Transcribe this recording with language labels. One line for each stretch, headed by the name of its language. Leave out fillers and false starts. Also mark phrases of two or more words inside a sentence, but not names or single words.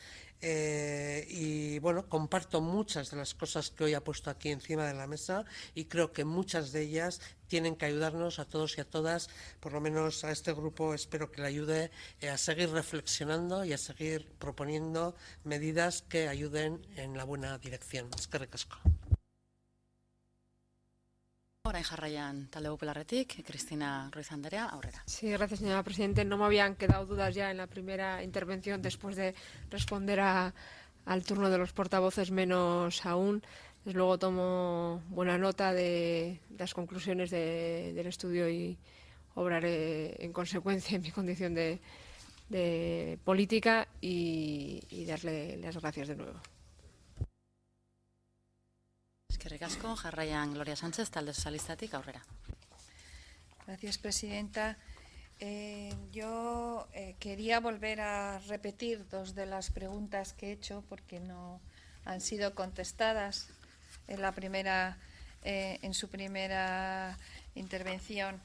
Spanish: Y bueno, comparto muchas de las cosas que hoy ha puesto aquí encima de la mesa y creo que muchas de ellas tienen que ayudarnos a todos y a todas, por lo menos a este grupo espero que le ayude a seguir reflexionando y a seguir proponiendo medidas que ayuden en la buena dirección.
Basque: Eskerrik asko. Orain jarraian talde popularretik, Cristina Ruiz Anderea, aurrera.
Spanish: Sí, gracias, señora Presidente. No me habían quedado dudas ya en la primera intervención después de responder al turno de los portavoces, menos aún. Desde luego tomo buena nota de las conclusiones del estudio y obraré en consecuencia en mi condición de política y darle las gracias de nuevo.
Basque: Eskerrik asko, jarraian Gloria Sánchez, talde sozialistatik, aurrera.
Spanish: Gracias, Presidenta. Yo quería volver a repetir dos de las preguntas que he hecho porque no han sido contestadas en su primera intervención.